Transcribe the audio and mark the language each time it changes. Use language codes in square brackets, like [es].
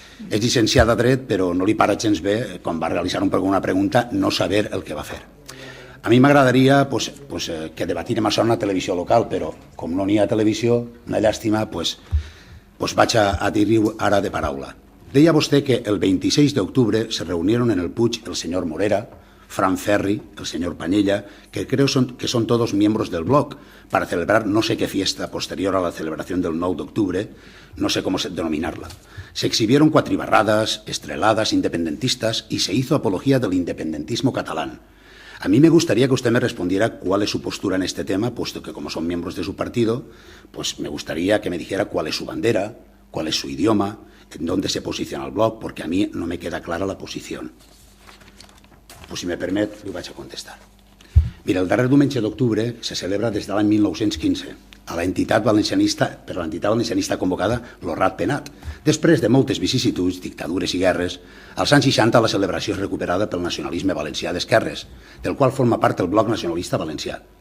[ca] És llicenciada a dret, però no li para gens bé, quan va realitzar una pregunta, no saber el que va fer. A mi m'agradaria que debatirem això en la televisió local, però com no n'hi ha televisió, una llàstima, vaig a dir-hi ara de paraula. Deia vostè que el 26 d'octubre [es] se reunieron en el Puig el senyor Morera, Fran Ferri, el señor Pañella, que creo que son todos miembros del blog, para celebrar no sé qué fiesta posterior a la celebración del 9 de octubre, no sé cómo denominarla. Se exhibieron cuatribarradas, estreladas independentistas y se hizo apología del independentismo catalán. A mí me gustaría que usted me respondiera cuál es su postura en este tema, puesto que como son miembros de su partido, pues me gustaría que me dijera cuál es su bandera, cuál es su idioma, en dónde se posiciona el blog, porque a mí no me queda clara la posición. [ca] Si me permet, li vaig a contestar. Mira, el darrer diumenge d'octubre se celebra des de l'any 1915 a l'entitat valencianista convocada l'Orrat Penat. Després de moltes vicissituds, dictadures i guerres, als anys 60 la celebració és recuperada pel nacionalisme valencià d'esquerres, del qual forma part el Bloc Nacionalista Valencià.